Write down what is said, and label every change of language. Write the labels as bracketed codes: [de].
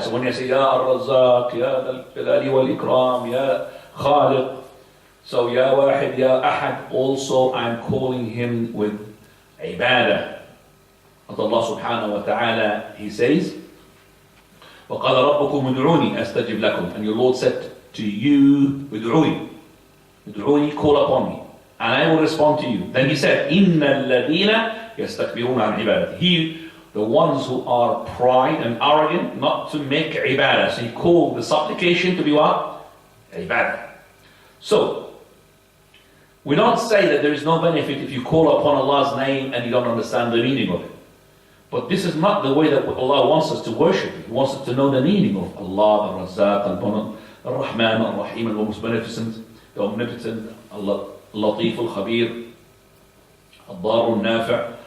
[en] So when you say ya al-razzaq, ya dal jalali wal ikram, ya khaliq, so ya wahid, ya ahad, also I'm calling Him with ibadah. Allah subhanahu wa ta'ala, He says, [ar] وَقَالَ رَبُّكُمْ ادْعُونِي أَسْتَجِبْ لَكُمْ. [en] And your Lord said to you, ادْعُونِي, call upon me, and I will respond to you. Then He said, [ar] إِنَّ الَّذِينَ يَسْتَكْبِرُونَ عَنْ عِبَادَتِهِ. [en] The ones who are pride and arrogant not to make ibadah. So He called the supplication to be what? Ibadah. So, we don't say that there is no benefit if you call upon Allah's name and you don't understand the meaning of it. But this is not the way that Allah wants us to worship. He wants us to know the meaning of Allah, Al-Razzaq, Al-Rahman, Al-Rahim, Al-Most Beneficent, the Omnipotent, Al-Latif, Al-Khabir, Al-Dar, Al-Nafi'.